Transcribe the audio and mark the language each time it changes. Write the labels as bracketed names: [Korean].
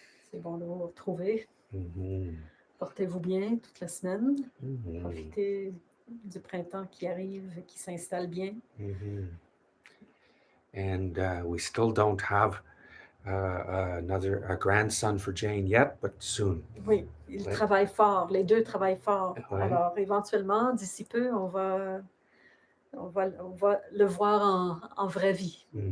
[French] C'est bon de vous retrouver. Portez-vous bien toute la semaine. Profitez du printemps qui arrive et qui s'installe bien. [English] And we still don't have a grandson for Jane yet, but soon. [French] Oui, ils travaillent fort. Les deux travaillent fort. Ouais. Alors, éventuellement, d'ici peu, on va le voir en vraie vie.